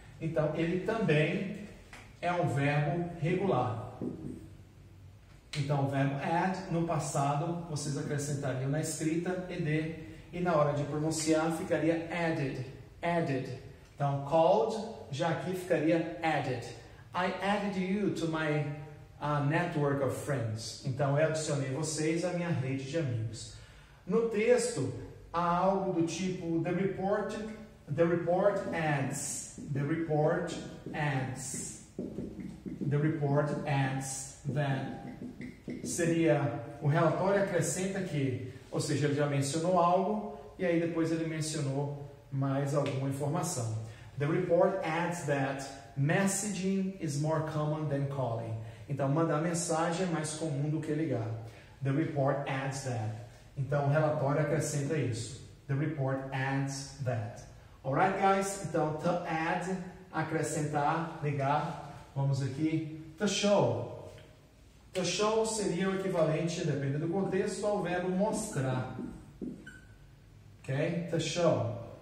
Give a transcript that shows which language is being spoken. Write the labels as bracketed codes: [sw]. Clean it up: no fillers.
[pt] Então, ele também é um verbo regular. Então, o verbo add, no passado, vocês acrescentariam na escrita ed, e na hora de pronunciar ficaria added, added. Então, called, já aqui ficaria added. [en] I added you to my network of friends. [pt] Então, eu adicionei vocês à minha rede de amigos. No texto, há algo do tipo [en] the report adds, the report adds, the report adds that. [pt] Seria o relatório acrescenta que, ou seja, ele já mencionou algo e aí depois ele mencionou mais alguma informação. [en] The report adds that messaging is more common than calling. [pt] Então, mandar mensagem é mais comum do que ligar. [en] The report adds that. [pt] Então, o relatório acrescenta isso. [en] The report adds that. Alright, guys? [pt] Então, [en] to add, acrescentar, ligar. [pt] Vamos aqui. To show. To show seria o equivalente, dependendo do contexto, ao verbo mostrar. Ok? To show.